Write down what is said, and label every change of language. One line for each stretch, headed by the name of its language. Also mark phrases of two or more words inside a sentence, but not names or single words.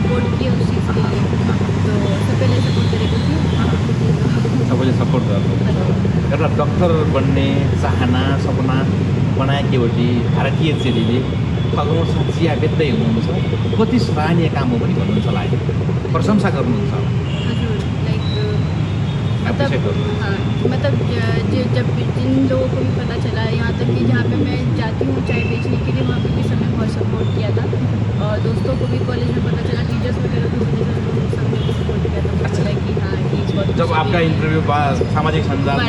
Hindi: सपोर्ट किए उस चीज़ के लिए,
Nepali: तो सबैले सपोर्ट गरेको थियो। सबैले सपोर्ट गर्नु एउटा डक्टर बन्ने चाहना सपना बनाएकी एउटी भारतीय चेलीले खगोलसँग चिया बेच्दै हुनुहुन्छ, कति सराहनीय काम हो पनि भन्नुहुन्छ होला है, प्रशंसा गर्नुहुन्छ होला, ज़रूर लाइक एप्रिसिएट मतलब गर्नुहुन्छ।
Hindi: हाँ, मतलब जब जिन लोगों को भी पता चला, यहाँ तक कि जहाँ पे मैं जाती हूँ चाय बेचने के लिए, वहाँ पे भी सबने बहुत सपोर्ट किया था। और दोस्तों को भी कॉलेज में पता चला, टीचर्स वगैरह को भी पता चला, तो सबने भी सपोर्ट किया था। मुझे लगा कि हाँ ये बहुत जब अच्छा आपका है। इंटरव्यू सामाजिक संजाल में